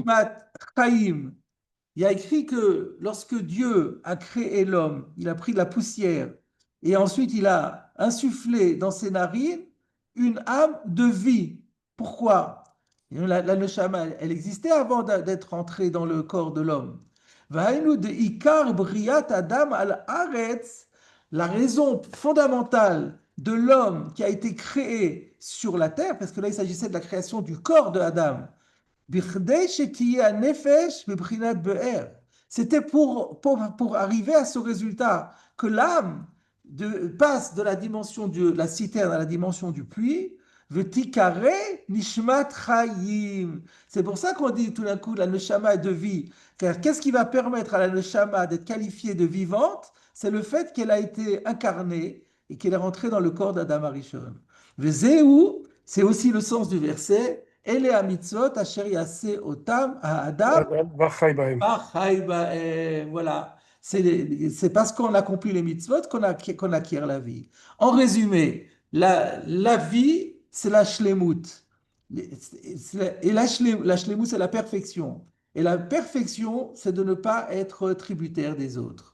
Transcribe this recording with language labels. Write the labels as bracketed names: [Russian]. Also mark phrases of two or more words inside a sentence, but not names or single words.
[Hebrew] נשמת חיים, [French] il y a écrit que lorsque Dieu a créé l'homme, il a pris de la poussière et ensuite il a insufflé dans ses narines une âme de vie. Pourquoi? La neshama, elle existait avant d'être entrée dans le corps de l'homme. [Hebrew] והיינו דעיקר בריאת אדם על הארץ, [French] la raison fondamentale de l'homme qui a été créé sur la terre, parce que là il s'agissait de la création du corps de Adam, c'était pour arriver à ce résultat, que l'âme passe de la dimension de la citerne à la dimension du puits. [Hebrew] ותיקרא נשמת חיים. [French] C'est pour ça qu'on dit tout d'un coup la neshama est de vie. Car qu'est-ce qui va permettre à la neshama d'être qualifiée de vivante? C'est le fait qu'elle a été incarnée et qu'elle est rentrée dans le corps d'Adam Arishon. Vezeu, c'est aussi le sens du verset. [Hebrew] אלה המצוות אשר יעשה אותם אדם וחי בהם. וחי בהם. [French] Voilà. C'est parce qu'on accomplit les mitzvot qu'on acquiert la vie. En résumé, la vie, c'est la shlemut. Et la shlemut, c'est la perfection. Et la perfection, c'est de ne pas être tributaire des autres.